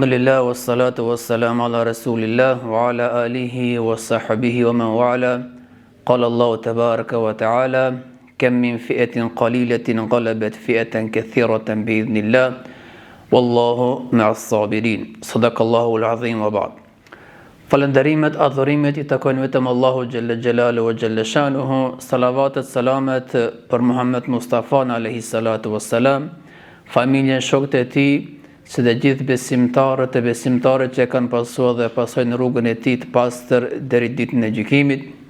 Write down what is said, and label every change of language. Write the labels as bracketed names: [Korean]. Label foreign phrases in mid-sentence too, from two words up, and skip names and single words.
[Arabic] لله والصلاة والسلام على رسول الله وعلى آله وصحبه ومن والاه قال الله تبارك وتعالى كم من فئة قليلة غلبت فئة كثيرة بإذن الله والله مع الصابرين صدق الله العظيم وبعد. [Albanian] Falënderimet, adhurimet I takojnë vetëm Allahu [Arabic] جل جلاله وجل شأنه, [Albanian] salavatet, salamet për Muhammed Mustafa [Arabic] عليه الصلاة والسلام, [Albanian] familjen, shokët e tij, si dhe gjithë besimtarët e besimtarët që kanë pasur dhe pasojnë rrugën e tij të pastër deri ditën e gjykimit.